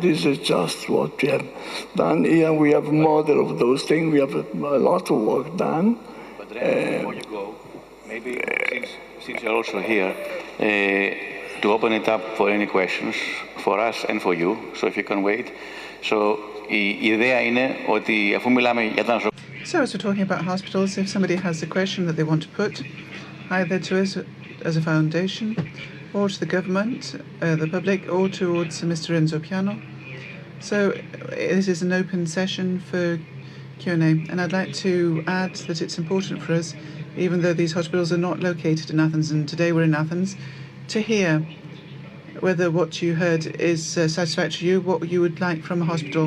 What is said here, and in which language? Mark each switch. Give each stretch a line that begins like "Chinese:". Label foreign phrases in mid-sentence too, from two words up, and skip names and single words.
English: This is just what we have done. Here we have a model of those things. We have a lot of work done. But before you go, maybe since you're also here, to open it up for any questions for us and for you, so if you can wait.
Greek: So η ιδέα είναι ότι αφού μιλάμε για τα νοσοκομεία.
English: So as we're talking about hospitals, if somebody has a question that they want to put either to us as a foundation or to the government, the public, or towards Mr. Renzo Piano. So this is an open session for Q&A, and I'd like to add that it's important for us, even though these hospitals are not located in Athens, and today we're in Athens, to hear whether what you heard is satisfactory to you, what you would like from a hospital.